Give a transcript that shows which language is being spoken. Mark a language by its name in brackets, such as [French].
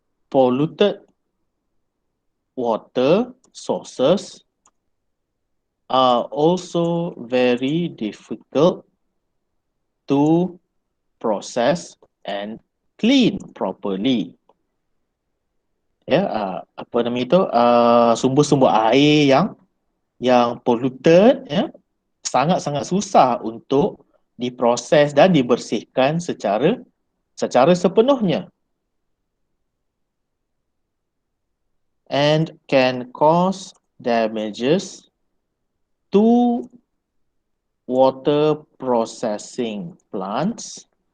[English] Polluted water sources are also very difficult to process and clean properly. [Malay] Ya, apa nama itu? Sumber-sumber air yang polluted, ya, sangat-sangat susah untuk diproses dan dibersihkan secara sepenuhnya. [English] And can cause damages to water processing plants.